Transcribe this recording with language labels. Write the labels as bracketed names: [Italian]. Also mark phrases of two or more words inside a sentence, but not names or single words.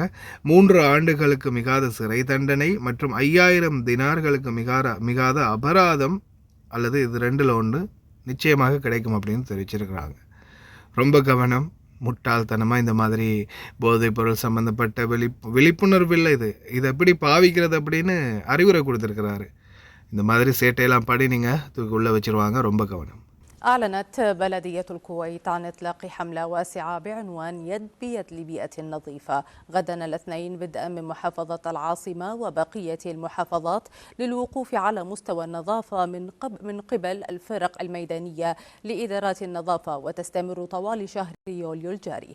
[Tamil] 3 ஆண்டுகளுக்கு மிகாத சிறை தண்டனை மற்றும் 5000 தினார்களுக்கு மிகாத அபராதம் அல்லது இது 2ல் 1 நிச்சயமாக கிடைக்கும் அப்படின்னு தெரிவிச்சிருக்கிறாங்க. ரொம்ப கவனம். முட்டாள்தனமாக இந்த மாதிரி போதைப்பொருள் சம்மந்தப்பட்ட விழிப்புணர்வு இல்லை. இது எப்படி பாவிக்கிறது அப்படின்னு அறிவுரை கொடுத்துருக்கிறாரு. இந்த மாதிரி சேட்டையெல்லாம் படி நீங்கள் தூக்கி உள்ளே வச்சுருவாங்க. ரொம்ப கவனம். [Arabic] أعلنت بلدية الكويت عن إطلاق حملة واسعة بعنوان يد بيد لبيئة نظيفة غدا الاثنين بدءا من محافظة العاصمة وبقية المحافظات للوقوف على مستوى النظافة من قبل الفرق الميدانية لإدارات النظافة، وتستمر طوال شهر يوليو الجاري.